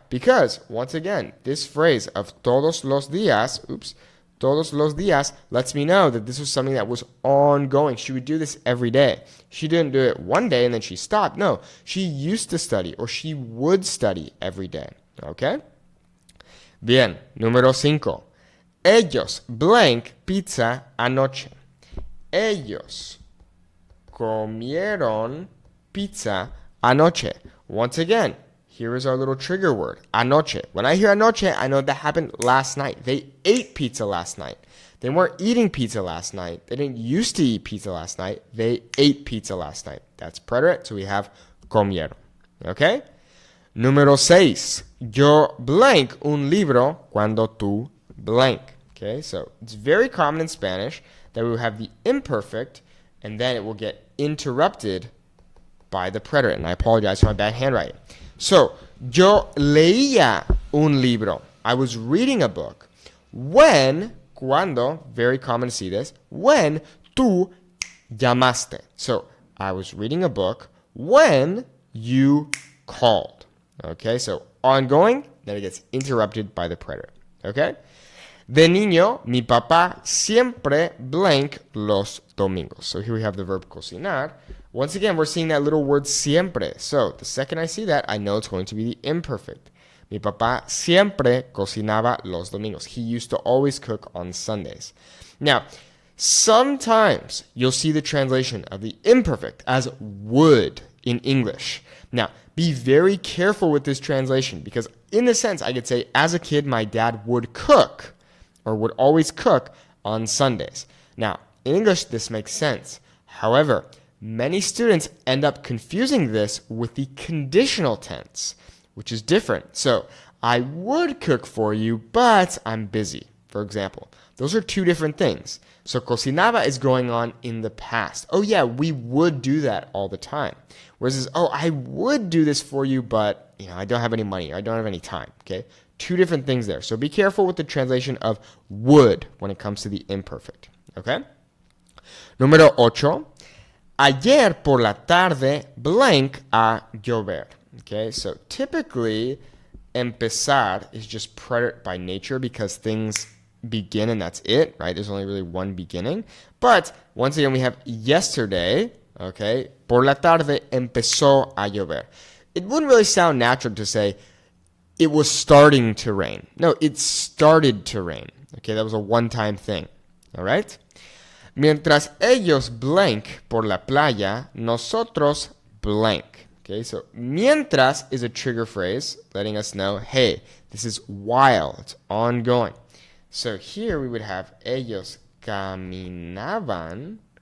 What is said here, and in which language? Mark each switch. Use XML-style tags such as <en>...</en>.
<en>Because, once again, this phrase of</en> <es>todos los días, todos los días,</es> <en>lets me know that this was something that was ongoing. She would do this every day. She didn't do it one day and then she stopped. No, she used to study, or she would study every day, okay?</en> <es>Bien, número 5. Ellos</es> <en>blank</en> <es>pizza anoche. Ellos comieron pizza anoche.</es> <en>Once again, here is our little trigger word, anoche. When I hear anoche, I know that happened last night. They ate pizza last night. They weren't eating pizza last night. They didn't used to eat pizza last night. They ate pizza last night. That's preterite, so we have comieron. Okay?</en> <es>Número 6.</es> <en>Yo blank un libro cuando tú blank. Okay, so it's very common in Spanish that we will have the imperfect, and then it will get interrupted by the preterite, and I apologize for my bad handwriting.</en> <es>So, yo leía un libro.</es> <en>I was reading a book. When, cuando, very common to see this, when</en> <es>tú llamaste.</es> <en>So, I was reading a book when you called. Okay, so ongoing, then it gets interrupted by the preterite. Okay?</en> <es>De niño, mi papá siempre</es> <en>blank</en> <es>los domingos.</es> <en>So here we have the verb cocinar. Once again, we're seeing that little word siempre. So the second I see that, I know it's going to be the imperfect.</en> <es>Mi papá siempre cocinaba los domingos.</es> <en>He used to always cook on Sundays. Now, sometimes you'll see the translation of the imperfect as would in English. Now, be very careful with this translation, because in a sense, I could say, as a kid, my dad would cook, or would always cook on Sundays. Now, in English, this makes sense. However, many students end up confusing this with the conditional tense, which is different. So, I would cook for you, but I'm busy, for example. Those are two different things. So cocinaba is going on in the past. Oh yeah, we would do that all the time. Whereas this, oh, I would do this for you, but I don't have any money, or I don't have any time. Okay, two different things there. So be careful with the translation of would when it comes to the imperfect.</en> <es>Okay. Número 8. Ayer por la tarde</es> <en>blank</en> <es>a llover.</es> <en>Okay, so typically empezar is just preterite by nature because things begin and that's it, right? There's only really one beginning. But once again, we have yesterday, okay?</en> <es>Por la tarde empezó a llover.</es> <en>It wouldn't really sound natural to say it was starting to rain. No, it started to rain. Okay, that was a one-time thing. All right?</en> <es>Mientras ellos</es> <en>blank</en> <es>por la playa, nosotros blank.</es> <en>Okay, so mientras is a trigger phrase letting us know, hey, this is while, it's ongoing. So here we would have</en> <es>ellos caminaban.</es>